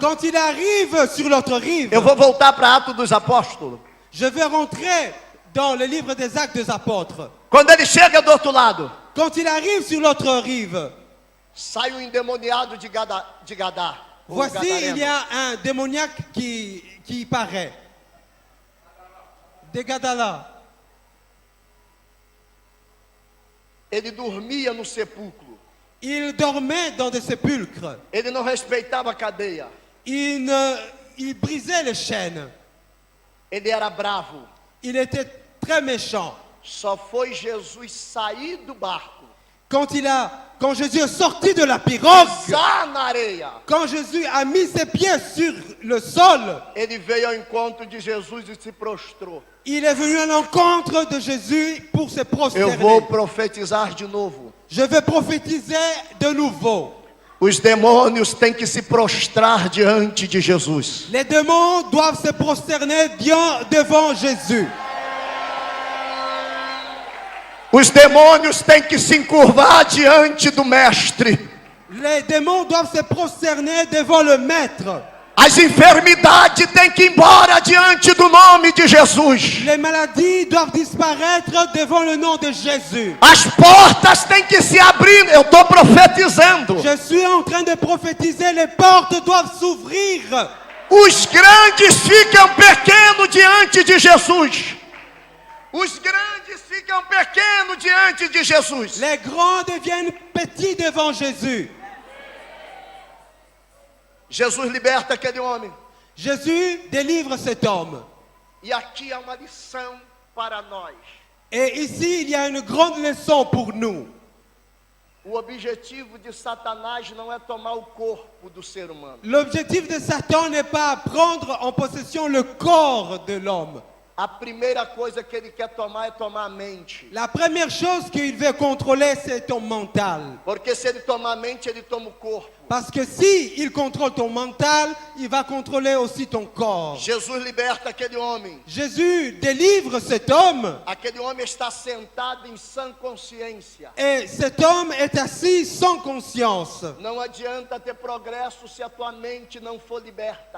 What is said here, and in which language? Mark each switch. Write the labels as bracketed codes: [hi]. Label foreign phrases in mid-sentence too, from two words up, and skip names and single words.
[fr] Quand il arrive sur l'autre rive, [pt] eu vou voltar para Atos dos Apóstolos. [fr] je vais rentrer dans le livre des Actes des Apôtres. [pt] Quando ele chega do outro lado, [fr] Quand il arrive sur l'autre rive, [pt] sai o endemoniado de Gadá. o [fr] voici [pt] Gadareno. [fr] il y a un démoniaque qui paraît. De Gadala. [pt] Ele dormia no sepulcro. [fr] Il dormait dans des sépulcres. [pt] Ele não respeitava a cadeia. [fr] Il brisait les chaînes. [pt] Ele era bravo. [fr] Il était très méchant. [pt] Só foi Jesus sair do barco, [fr] Quand Jésus est sorti de la pirogue, [pt] pisar na areia, [fr] quand Jésus a mis ses pieds sur le sol, [pt] ele veio ao encontro de Jesus e se prostrou. [fr] il est venu à l'encontre de Jésus pour se [pt] Eu [fr] prosterner. [pt] vou profetizar de novo. [fr] Je vais prophétiser de nouveau. [pt] Os demônios têm que se prostrar diante de Jesus. [fr] Les démons doivent se prosterner devant Jésus. [pt] Os demônios têm que se encurvar diante do Mestre. [fr] Les démons doivent se prosterner devant le Maître. [pt] As enfermidades têm que ir embora diante do nome de Jesus. [fr] Les maladies doivent disparaître devant le nom de Jésus. [pt] As portas têm que se abrir. Eu estou profetizando. [fr] Je suis en train de prophétiser, les portes doivent s'ouvrir. [pt] Os grandes ficam pequenos diante de Jesus. Os grandes ficam pequenos diante de Jesus. [fr] Les grands deviennent petits devant Jésus. [pt] Jesus liberta aquele homem. [fr] Jésus délivre cet homme. [pt] E aqui há uma lição para nós. [fr] Et ici, il y a une grande leçon pour nous. [pt] O objetivo de Satanás não é tomar o corpo do ser humano. [fr] L'objectif de Satan n'est pas prendre en possession le corps de l'homme. [pt] a primeira coisa que ele quer tomar é tomar a mente. [fr] La première chose qu'il veut contrôler, c'est ton mental. [pt] Porque se ele tomar a mente, ele toma o corpo. [fr] Parce que si il contrôle ton mental, il va contrôler aussi ton corps. [pt] Jesus liberta aquele homem. [fr] Jésus délivre cet homme. [pt] Aquele homem está sentado em sã consciência. [fr] Et cet homme est assis sans conscience. [pt] Não adianta ter progresso se a tua mente não for liberta.